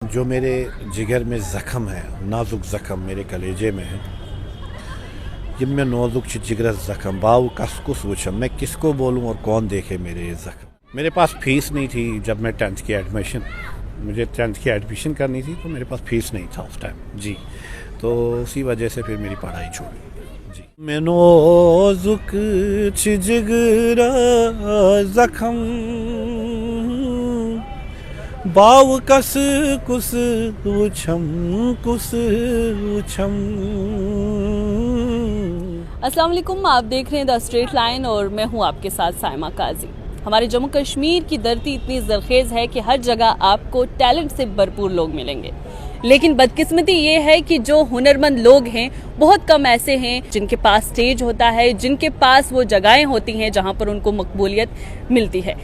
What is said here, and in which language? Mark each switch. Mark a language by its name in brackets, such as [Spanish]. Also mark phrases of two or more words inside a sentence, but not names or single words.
[Hindi] जो मेरे जिगर में ज़ख़म है, नाजुक ज़ख़म मेरे कलेजे में है, ये मैं [Kashmiri] नाजुक जिगर ज़ख़म बाव कसकुस वुचम, [Hindi] मैं किसको बोलूँ और कौन देखे मेरे ये ज़ख़म। मेरे पास फ़ीस नहीं थी जब मैं 10th की एडमिशन करनी थी, तो मेरे पास फ़ीस नहीं था उस टाइम जी, तो उसी वजह से फिर मेरी पढ़ाई छोड़ी जी। [Kashmiri] मैं नाजुक जिगर ज़ख़म बाव कस कुस उछम कुस उछम। [Hindi] अस्सलाम वालेकुम, आप देख रहे हैं द स्ट्रेट लाइन और मैं हूं आपके साथ साइमा काजी। हमारे जम्मू कश्मीर की धरती इतनी ज़रखेज़ है कि हर जगह आपको टैलेंट से भरपूर लोग मिलेंगे, लेकिन बदकिस्मती ये है कि जो हुनरमंद लोग हैं बहुत कम ऐसे हैं जिनके पास स्टेज होता है, जिनके पास वो जगहें होती हैं जहां पर उनको मकबूलियत मिलती है।